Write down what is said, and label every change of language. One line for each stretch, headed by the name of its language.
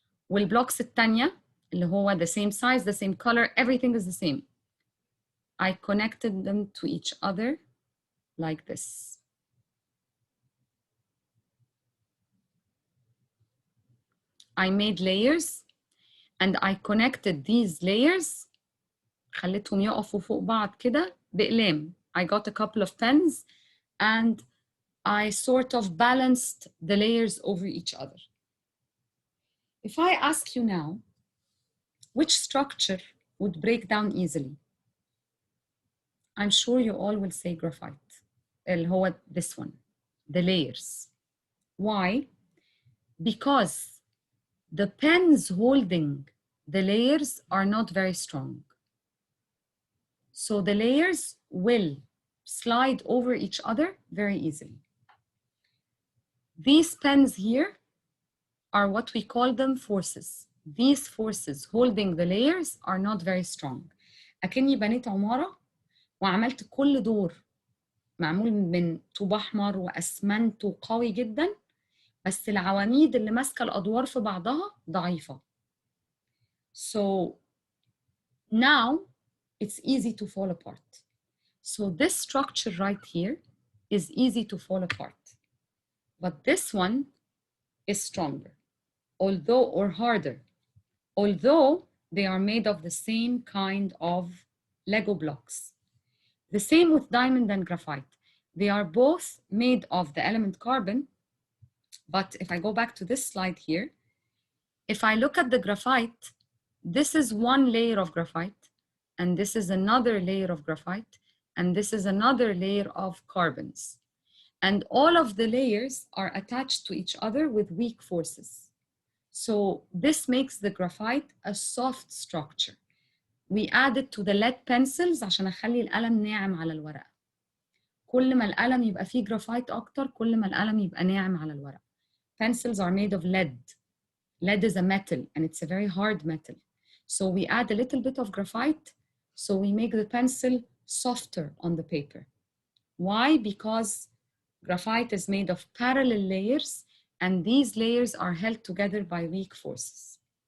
Arabic: والblocks التانية اللي هو
English: the same size, the same color, everything is the same. I connected them to each other like this. I made layers and I connected these layers.
Arabic: خليتهم يقفوا فوق بعض كده بأقلام.
English: I got a couple of pens and I sort of balanced the layers over each other. If I ask you now, which structure would break down easily? I'm sure you all will say graphite.
Arabic: اللي هو
English: this one, the layers. Why? Because the pens holding the layers are not very strong. So the layers will slide over each other very easily. These pens here are what we call them forces. These forces holding the layers are not very strong.
Arabic: أكني بنيت عمارة وعملت كل دور معمول من طوب أحمر وأسمنت وقوي جدا، بس العواميد اللي ماسكة الأدوار في بعضها ضعيفة.
English: So now it's easy to fall apart. So this structure right here is easy to fall apart. But this one is stronger, or harder, although they are made of the same kind of Lego blocks. The same with diamond and graphite. They are both made of the element carbon, but if I go back to this slide here, if I look at the graphite, This is one layer of graphite, and this is another layer of graphite, and this is another layer of carbons. And all of the layers are attached to each other with weak forces. So this makes the graphite a soft structure. We added to the lead pencils
Arabic: عشان أخلي القلم ناعم على الورقة. كل ما القلم يبقى فيه جرافايت أكتر، كل ما القلم يبقى ناعم على الورقة.
English: Pencils are made of lead. Lead is a metal, and it's a very hard metal. So we add a little bit of graphite, so we make the pencil softer on the paper. Why? Because graphite is made of parallel layers, and these layers are held together by weak forces.